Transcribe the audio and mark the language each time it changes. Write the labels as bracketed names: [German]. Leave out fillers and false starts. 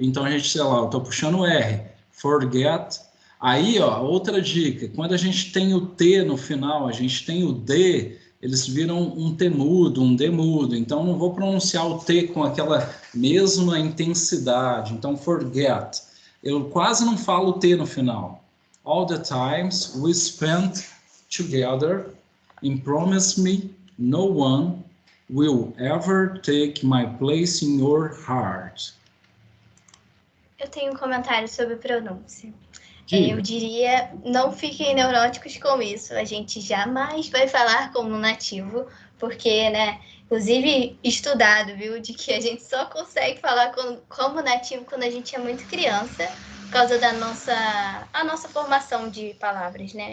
[Portuguese] Então a gente, sei lá, eu tô puxando o R. Forget. Aí, ó, outra dica. Quando a gente tem o T no final, a gente tem o D... Eles viram um T mudo, um D mudo, então não vou pronunciar o T com aquela mesma intensidade, então forget. Eu quase não falo o T no final. [English] All the times we spent together and promise me no one will ever take my place in your heart. [Portuguese] Eu tenho um comentário sobre pronúncia. Eu diria, não fiquem neuróticos com isso. A gente jamais vai falar como nativo, porque, né, inclusive estudado, viu, de que a gente só consegue falar como nativo quando a gente é muito criança, por causa da nossa formação de palavras, né?